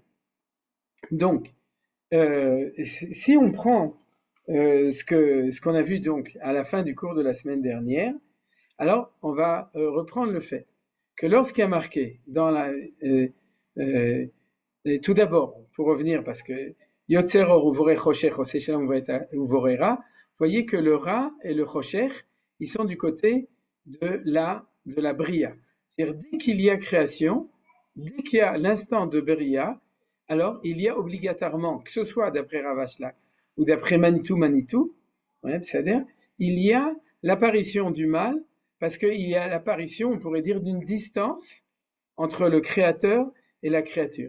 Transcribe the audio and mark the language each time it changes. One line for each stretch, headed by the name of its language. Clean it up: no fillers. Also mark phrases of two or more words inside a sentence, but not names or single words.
French: Donc, si on prend ce qu'on a vu donc à la fin du cours de la semaine dernière, alors on va reprendre le fait que lorsqu'il y a marqué dans la... tout d'abord, pour revenir, parce que
Hebrew: יוצר אור ובורא חושך עושה שלום ובורא רע,
French: voyez que le ra et le choshech, ils sont du côté de la bria. C'est-à-dire, dès qu'il y a création, dès qu'il y a l'instant de bria, alors il y a obligatoirement, que ce soit d'après Rav Ashlag ou d'après Manitou, ouais, c'est-à-dire, il y a l'apparition du mal, parce qu'il y a l'apparition, on pourrait dire, d'une distance entre le créateur et la créature.